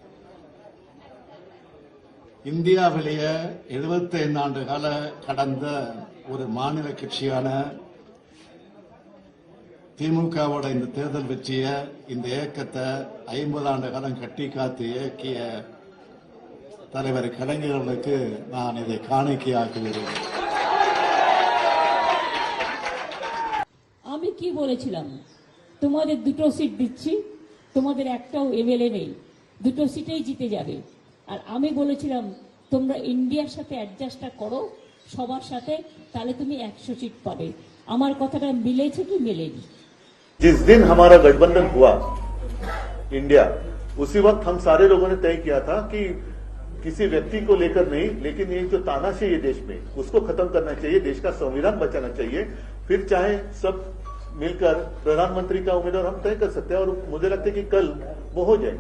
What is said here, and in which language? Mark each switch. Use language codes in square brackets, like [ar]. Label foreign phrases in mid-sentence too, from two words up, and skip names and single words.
[ta] இந்தியாவிலேயே 75 ஆண்டு கால கடந்த ஒரு மாநில கட்சியான திமுகவோட இந்த தேர்தல் வெற்றியை, இந்த இயக்கத்தை 50 ஆண்டு காலம் கட்டி காத்து இயக்கிய தலைவர் கலைஞர்களுக்கு நான் இதை காணிக்கையாக்குகிறேன். [bn] আমি কি বলেছিলাম, তোমাদের দুটো সিট দিচ্ছি, তোমাদের একটাও এমএলএ নেই, দুটো সিটেই জিতে যাবে। আর আমি বলেছিলাম তোমরা ইন্ডিয়ার সাথে অ্যাডজাস্টটা করো সবার সাথে, তাহলে তুমি 100 সিট পাবে। আমার কথাটা মিলেছে কি মেলেনি? [hi] जिस दिन हमारा गठबंधन हुआ इंडिया, उसी वक्त हम सारे लोगों ने तय किया था कि किसी व्यक्ति को लेकर नहीं, लेकिन ये जो तानाशाही है देश में, उसको खत्म करना चाहिए, देश का संविधान बचाना चाहिए। फिर चाहे सब मिलकर प्रधानमंत्री का उम्मीदवार हम तय कर सकते हैं, और मुझे लगता है कि कल वो हो जाएगा।